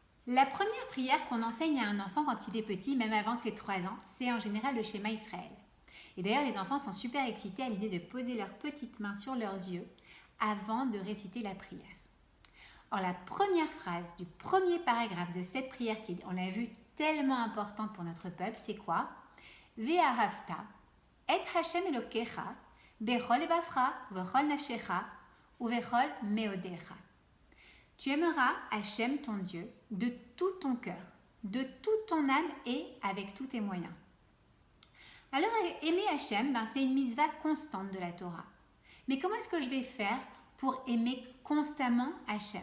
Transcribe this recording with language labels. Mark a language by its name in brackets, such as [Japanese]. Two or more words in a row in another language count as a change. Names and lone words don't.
[French] La première prière qu'on enseigne à un enfant quand il est petit, même avant ses 3 ans, c'est en général le schéma Israël. Et d'ailleurs, les enfants sont super excités à l'idée de poser leurs petites mains sur leurs yeux avant de réciter la prière. Or, la première phrase du premier paragraphe de cette prière, qui est, on l'a vu, tellement importante pour notre peuple, c'est quoi? [Hebrew] ואהבת את השם אלוקיך בכל לבבך ובכל נפשך ובכל מאודך. [French] Tu aimeras Hachem ton Dieu de tout ton cœur, de toute ton âme et avec tous tes moyens. Alors aimer Hachem, c'est une mitzvah constante de la Torah. Mais comment est-ce que je vais faire pour aimer constamment Hachem?